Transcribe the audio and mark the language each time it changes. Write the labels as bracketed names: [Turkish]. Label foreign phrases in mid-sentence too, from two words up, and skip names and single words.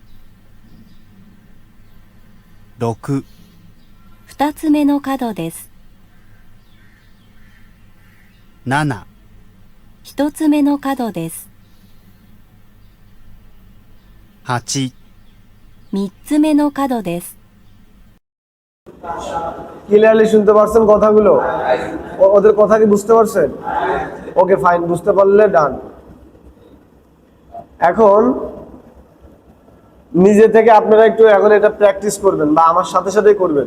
[Japanese] 6、二つ目の角です。 7、一つ目の角です。 8、三つ目の角です。 [Bangla] ক্লিয়ারলি শুনতে পারছেন কথাগুলো? ওদের কথা কি বুঝতে পারছেন? [English] okay fine, [Bangla] বুঝতে পারলে ডান। এখন নিজে থেকে আপনারা একটু এখন এটা প্র্যাকটিস করবেন বা আমার সাথে সাথেই করবেন।